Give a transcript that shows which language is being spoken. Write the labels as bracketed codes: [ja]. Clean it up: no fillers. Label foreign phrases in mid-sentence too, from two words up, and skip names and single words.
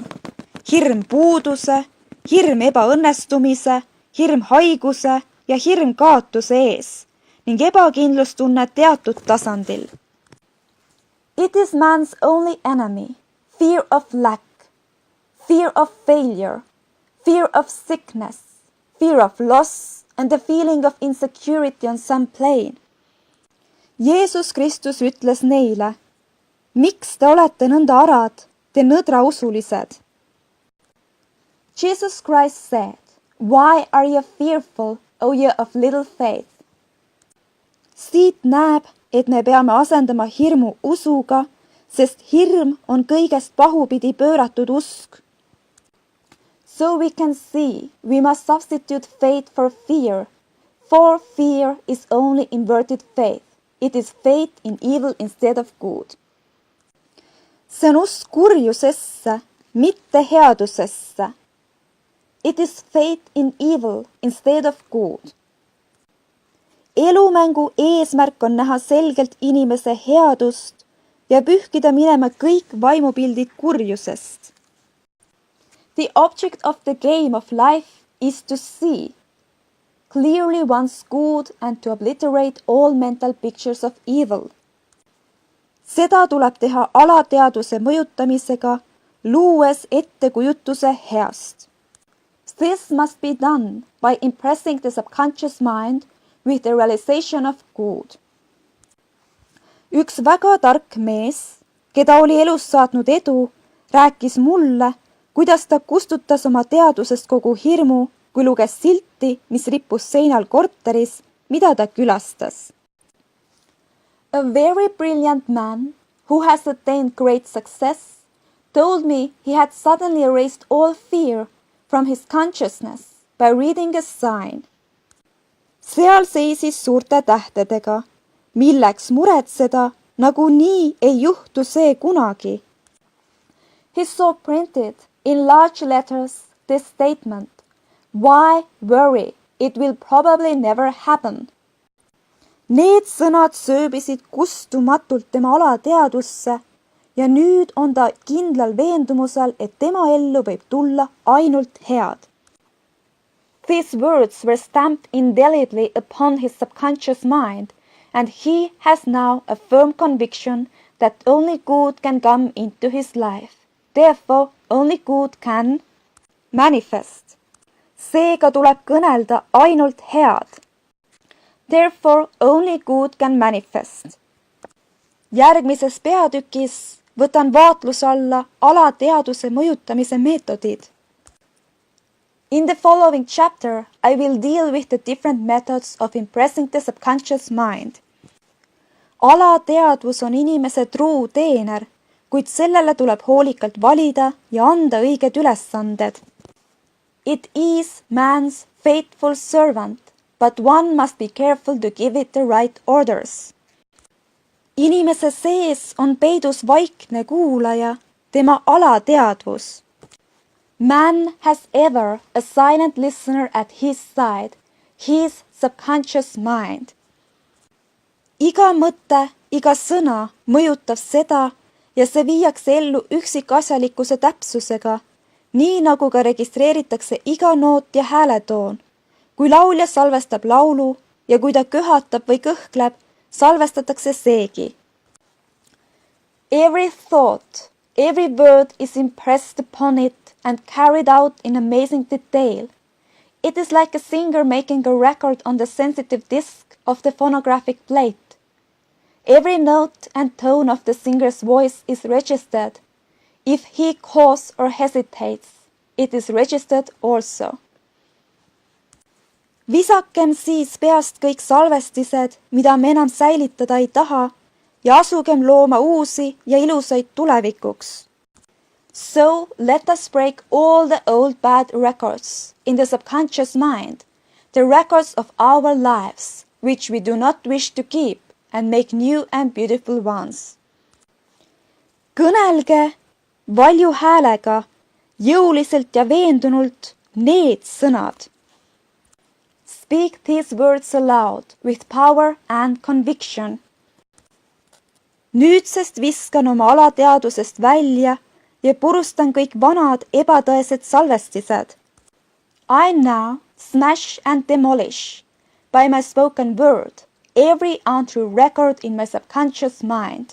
[et] Hirm puuduse, hirm ebaõnnestumise, hirm haiguse ja hirm kaotuse ees ning ebakindlustunne teatud tasandil. [en] It is man's only enemy, fear of lack, fear of failure, fear of sickness, fear of loss and the feeling of insecurity on some plane. [et] Jeesus Kristus ütles neile, miks te olete nõnda arad, te nõdrausulised? [en] Jesus Christ said, why are you fearful, O ye of little faith? [et] Siit näeb, et me peame asendama hirmu usuga, sest hirm on kõigest pahupidi pööratud usk. [en] So we can see we must substitute faith for fear is only inverted faith. It is faith in evil instead of good. [et] See on usk kurjusesse, mitte headusesse. [en] It is faith in evil instead of good. [et] Elumängu eesmärk on näha selgelt inimese headust ja pühkida minema kõik vaimupildid kurjusest. [en] The object of the game of life is to see clearly one's good and to obliterate all mental pictures of evil. [et] Seda tuleb teha alateadvuse mõjutamisega, luues ettekujutuse heast. [en] This must be done by impressing the subconscious mind with the realization of good. [et] Üks väga tark mees, keda oli elus saatnud edu, rääkis mulle, kuidas ta kustutas oma teadvusest kogu hirmu, kui luges silti, mis rippus seinal korteris, mida ta külastas. [en] A very brilliant man, who has attained great success, told me he had suddenly erased all fear from his consciousness by reading a sign. [et] Seal seisis suurte tähtedega, milleks muretseda, nagu nii ei juhtu see kunagi. [en] He saw printed in large letters this statement, why worry, it will probably never happen. [et] Need sõnad sööbisid kustumatult tema alateadvusse ja nüüd on ta kindlal veendumusel, et tema ellu võib tulla ainult head. [en] These words were stamped indelibly upon his subconscious mind, and he has now a firm conviction that only good can come into his life. Therefore, only good can manifest. [et] Seega tuleb kõnelda ainult head. [en] Therefore, only good can manifest. [et] Järgmises peatükis võtan vaatluse alla alateadvuse mõjutamise meetodid. [en] In the following chapter, I will deal with the different methods of impressing the subconscious mind. [et] Alateadvus on inimese truu teener, kuid sellele tuleb hoolikalt valida ja anda õiged ülesanded. [en] It is man's faithful servant, but one must be careful to give it the right orders. [et] Inimese sees on peidus vaikne kuulaja, tema alateadvus. [en] Man has ever a silent listener at his side, his subconscious mind. [et] Iga mõte, iga sõna mõjutab seda ja see viiakse ellu üksikasjalikkuse täpsusega, nii nagu ka registreeritakse iga noot ja hääletoon. Kui laulja salvestab laulu ja kui ta köhatab või kõhkleb, salvestatakse seegi. [en] Every thought, every word is impressed upon it and carried out in amazing detail. It is like a singer making a record on the sensitive disc of the phonographic plate. Every note and tone of the singer's voice is registered. If he coughs or hesitates, it is registered also. [et] Visakem siis peast kõik salvestised, mida me enam säilitada ei taha, ja asugem looma uusi ja ilusaid tulevikuks. [en] So let us break all the old bad records in the subconscious mind, the records of our lives, which we do not wish to keep, and make new and beautiful ones. [et] Kõnelge valju häälega, jõuliselt ja veendunult need sõnad. [en] Speak these words aloud with power and conviction. [et] Nüüdsest viskan oma alateadusest välja ja purustan kõik vanad ebatõesed salvestised. [en] I now smash and demolish by my spoken word every untrue record in my subconscious mind.